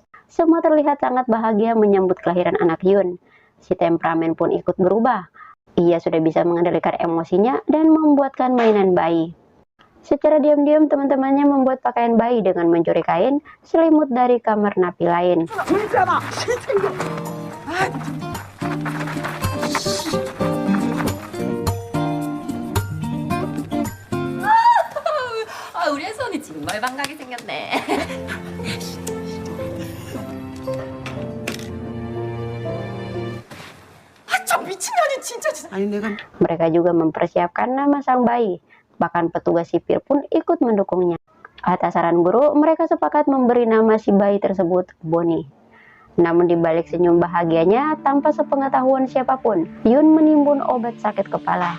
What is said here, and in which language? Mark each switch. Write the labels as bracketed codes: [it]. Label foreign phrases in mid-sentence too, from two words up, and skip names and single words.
[id] Semua terlihat sangat bahagia menyambut kelahiran anak Yun. Si temperamen pun ikut berubah. Ia sudah bisa mengendalikan emosinya dan membuatkan mainan bayi. Secara diam-diam, teman-temannya membuat pakaian bayi dengan mencuri kain selimut dari kamar napi lain. [ko] 우리 혜선이 정말 반가게 생겼네. 저 미친년이 진짜. 아니 내가 [id] Mereka juga mempersiapkan nama sang bayi. Bahkan petugas sipir pun ikut mendukungnya. Atas saran guru, mereka sepakat memberi nama si bayi tersebut Bonnie. Namun dibalik senyum bahagianya, tanpa sepengetahuan siapapun, Yun menimbun obat sakit kepala.